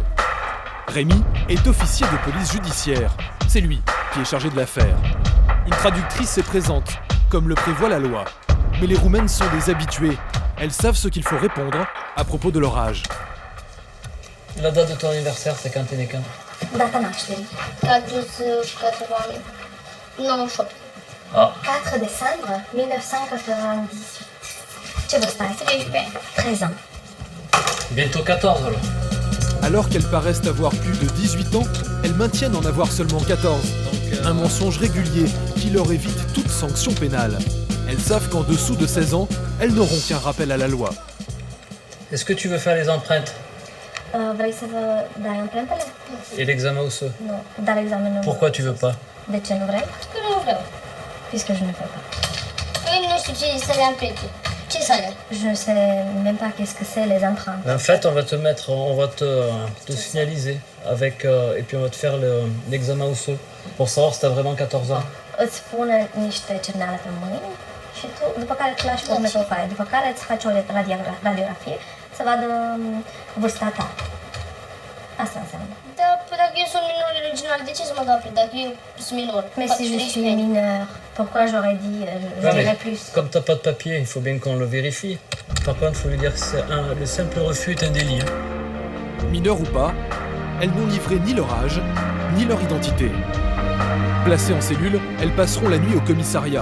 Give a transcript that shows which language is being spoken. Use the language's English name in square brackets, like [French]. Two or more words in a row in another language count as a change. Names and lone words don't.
[French] Rémi est officier de police judiciaire. C'est lui qui est chargé de l'affaire. Une traductrice est présente, comme le prévoit la loi. Mais les Roumaines sont des habituées. Elles savent ce qu'il faut répondre à propos de leur âge. La date de ton anniversaire, c'est quand t'es né quand? [Romanian] Data nașterii. 98. Ah. 4 décembre 1998. Ce vârstă ai? 13 ans. [French] Bientôt 14 alors. Alors qu'elles paraissent avoir plus de 18 ans, elles maintiennent en avoir seulement 14. Un mensonge régulier qui leur évite toute sanction pénale. Elles savent qu'en dessous de 16 ans, elles n'auront qu'un rappel à la loi. Est-ce que tu veux faire les empreintes [Romanian] Vrei să vă dai amprentele? [French] et l'examen osseux? [Romanian] Nu, dar examenul. [French] Pourquoi tu veux pas? [Romanian] De ce nu vrei? Că nu vreau. [French] Puisque je ne fais pas. [Romanian] Păi nu știu ce să le amprente. Ce să le? [French] Je ne sais même pas qu'est-ce que c'est les empreintes. En fait, on va te signaliser avec et puis on va te faire l'examen osseux pour savoir si t'as vraiment 14 ans. [Romanian] Îți pune niște cerneale pe mâini și tu, după care îți lași următorul foaie, după care îți faci o radiografie să vadă vârsta ta. Asta înseamnă. Da, păi dacă eu sunt minor original, de ce să mă dau apre? Dacă eu sunt minor. [French] Mais si je suis mineur, pourquoi j'aurais dit, je Ouais, dirais mais plus. comme t'as pas de papier, il faut bien qu'on le vérifie. Par contre, il faut lui dire que le simple refus est un délit. Hein. Mineurs ou pas, elles n'ont livré ni leur âge, ni leur identité. Placées en cellule, elles passeront la nuit au commissariat.